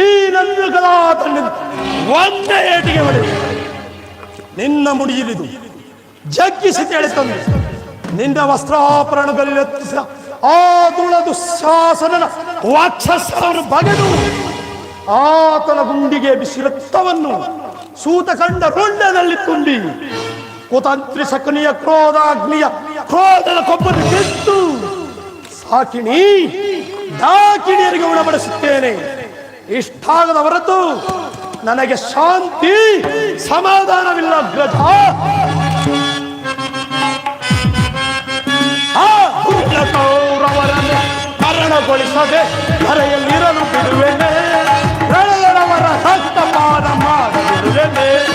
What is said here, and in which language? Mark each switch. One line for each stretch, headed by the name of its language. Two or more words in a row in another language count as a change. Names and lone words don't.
Kannada: ನನ್ನ ಕಲಾ ಒಂದೇ ಏಟಿಗೆ ಹೊಡೆದು ನಿನ್ನ ಮುಡಿಯಿಲಿದು ಜಗ್ಗಿಸಿ ತಂದು ನಿನ್ನ ವಸ್ತ್ರಾಪರಣಗಳಲ್ಲಿ ಆ ದುಳ ದುಶ್ಯಾಸನನ ವಾಕ್ಷಸವನ್ನು ಬಗೆದು ಆತನ ಗುಂಡಿಗೆ ಬಿಸಿ ರಕ್ತವನ್ನು ಸೂತ ಕಂಡ ರುಂಡದಲ್ಲಿ ತುಂಬಿ ಕುತಂತ್ರಿ ಸಕನಿಯ ಕ್ರೋಧಾಗ್ನಿಯ ಕ್ರೋಧದ ಕೊಬ್ಬನ್ನು ಗೆದ್ದು ಸಾಕಿಣಿ ದಾಕಿಣಿಯರಿಗೆ ಉಣಬಡಿಸುತ್ತೇನೆ. ಇಷ್ಟಾಗದ ಹೊರತು ನನಗೆ ಶಾಂತಿ ಸಮಾಧಾನವಿಲ್ಲ ಅಗ್ರಜ. ಕೌರವರನ್ನು ಮರಣಗೊಳಿಸದೆ ಧರೆಯಲ್ಲಿರಲು ಬಿಡುವೆನೆ, ರಣದವರ ರಕ್ತಪಾನ ಮಾಡಬಿಡುವೆನೆ.